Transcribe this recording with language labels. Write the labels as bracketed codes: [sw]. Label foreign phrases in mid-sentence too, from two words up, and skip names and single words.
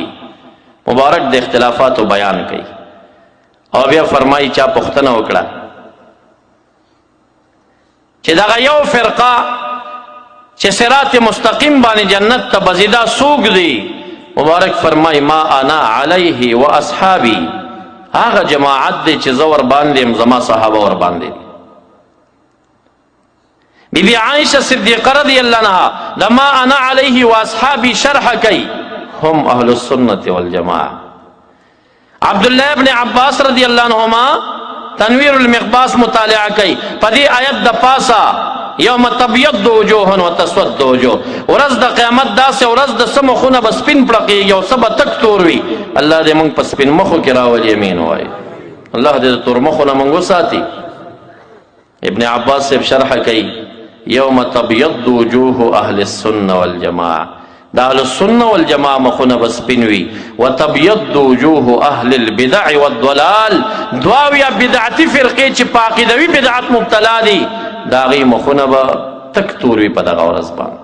[ps] مبارک د اختلافاتو بیان کوي او بیا فرمایي چا پوښتنه وکړه چې دغه یو فرقه چې [ar] صراط مستقیم [ps] باندې جنت ته بزیدا څوک دی؟ مبارک فرمایي [ar] ما انا علیه و اصحابي، [ps] هغه جماعت دی چې زه ور باندې یم، زما صحابه ور باندې دي. بی بی عائشہ صدیقہ [ar] رضی اللہ عنہ [ps] دا [ar] ما انا علیہ و اصحابی [ps] شرح کئی، هم [ar] اہل السنت والجماعہ. [ps] عبداللہ ابن عباس [ar] رضی اللہ عنہما [ps] تنویر المقباس مطالعہ کئی، پدی آیت دا پاسا [ar] یوم تبیض وجوہ و تسود وجوہ، [ps] ورځ د قیامت داسې ورځ د څه مخونه به سپین پړقېږي او څه به تک تور وي. الله دې موږ په سپین مخو کې راولي، امین وایي. الله دې د تور مخو نه موږ وساتي. ابن عباس صاحب شرح کوي [ar] یوم تبیض وجوه اهل السنه والجماعه، [ps] دا [ar] اهل السنه والجماعه [ps] مخونه به سپین وي، [ar] وتبیض وجوه اهل البدع والضلال، [ps] دواویا بدعتي فرقې چې په عقیدوي بدعت مبتلا دي د هغې مخونه به تک تور وي په دغه ورځ باندې.